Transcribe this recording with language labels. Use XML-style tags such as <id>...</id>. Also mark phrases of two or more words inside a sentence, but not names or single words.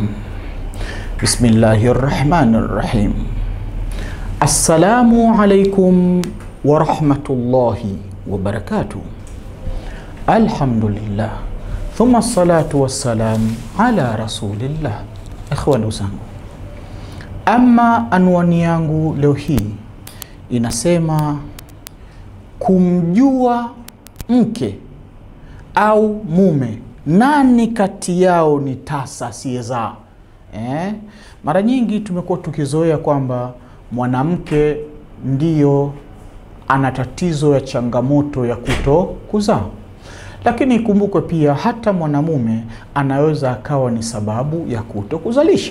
<ar>بسم الله الرحمن الرحيم. السلام عليكم ورحمة الله وبركاته. الحمد لله ثم الصلاة والسلام على رسول الله.</ar> <sw>Ikhwani zangu, ama anwani yangu leo hii inasema kumjua mke au mume, nani kati yao ni tasa asiyezaa. Mara nyingi tumekuwa tukizoea kwamba mwanamke ndiyo ana tatizo ya changamoto ya kuto kuzaa, lakini ikumbukwe pia hata mwanamume anaweza akawa ni sababu ya kuto kuzalisha.</sw>